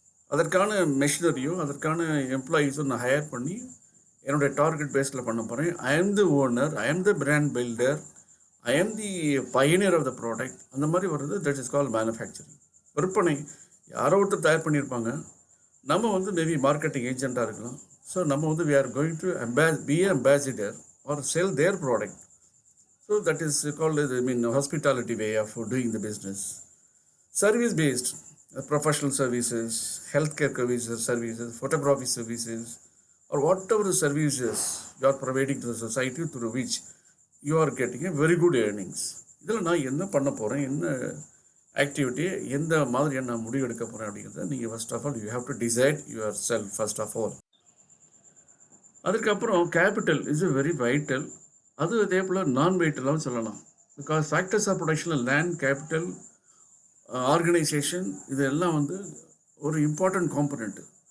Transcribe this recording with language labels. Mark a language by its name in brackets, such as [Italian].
[Tamil] அதற்கான மெஷினரியோ அதற்கான எம்ப்ளாயீஸோ நான் ஹையர் பண்ணி என்னுடைய டார்கெட் பேஸில் பண்ண போகிறேன். [English] I am the owner, I am the brand builder, I am the pioneer of the product. [Tamil] அந்த மாதிரி வருது. [English] That is call manufacturing. [Tamil] விற்பனை யாரோ ஒருத்தர் தயார் பண்ணியிருப்பாங்க, நம்ம மேபி மார்க்கெட்டிங் ஏஜெண்ட்டாக இருக்கலாம். [English] So நம்ம we are going to be an ambassador or sell their product. So that is called hospitality way of doing the business. Service based, professional services, healthcare services, photography services, or whatever the services you are providing to the society through which you are getting a very good earnings. [Tamil] இதில் நான் என்ன பண்ண போகிறேன், என்ன activity, எந்த மாதிரி நான் முடிவு எடுக்க போகிறேன் அப்படிங்கிறத நீங்கள் [English] First of all you have to decide yourself first of all. [Tamil] அதுக்கப்புறம் [English] Capital is very vital. [Tamil] அது அதே போல் நான் வைட்டலாகவும் சொல்லலாம். பிகாஸ் ஃபேக்டர்ஸ் ஆஃப் ப்ரொடக்ஷனில் லேண்ட், கேபிட்டல், ஆர்கனைசேஷன், இதெல்லாம் ஒரு இம்பார்ட்டன்ட் காம்பனண்ட்டு.